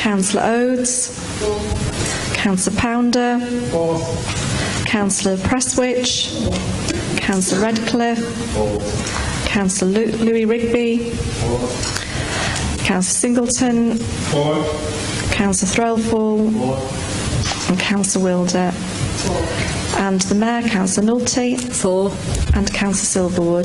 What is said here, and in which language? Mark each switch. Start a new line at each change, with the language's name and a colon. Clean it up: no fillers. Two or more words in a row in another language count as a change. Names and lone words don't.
English: Councillor Oates. Councillor Pounder. Councillor Prestwich. Councillor Redcliffe. Councillor Louis Rigby. Councillor Singleton. Councillor Threlfall. And Councillor Wilder. And the Mayor, Councillor Nulty. 4. And Councillor Silverwood.